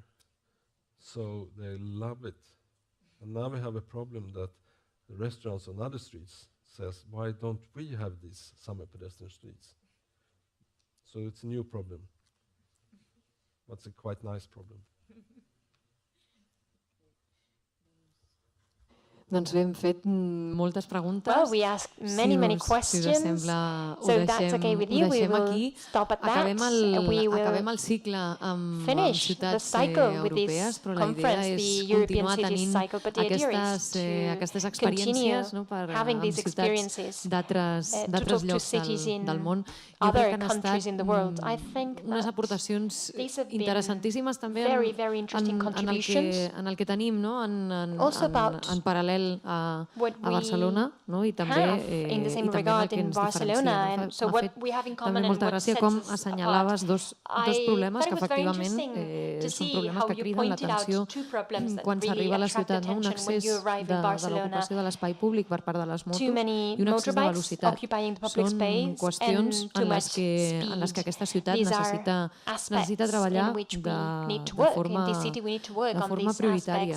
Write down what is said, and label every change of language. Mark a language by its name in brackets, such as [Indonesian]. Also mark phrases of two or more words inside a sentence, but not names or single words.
[English] So they love it. And now we have a problem that the restaurants on other streets says, why don't we have these summer pedestrian streets? So it's a new problem. But it's a quite nice problem. [Catalan] Doncs bé, hem fet moltes preguntes. [English] Well, we asked many questions. So that's okay with you. We will stop at that. We will finish the cycle with this conference, the European Cities Cycle, but the idea is to continue having these experiences to talk to cities in other countries in the world. I think [Catalan] unes aportacions interessantíssimes també [English] very interesting contributions. [Catalan] En el que tenim, no? [English] Also about [Catalan] en paral·lel a Barcelona, no? I també [English] in the same regard in Barcelona, and so what we have in common and what sets [Catalan] com us assenyalaves dos problemes que efectivament són problemes que criden l'atenció quan s'arriba a la ciutat, no? Un accés de l'ocupació de l'espai públic per part de les motos i un accés de velocitat. Són qüestions en les que aquesta ciutat necessita treballar de forma prioritària.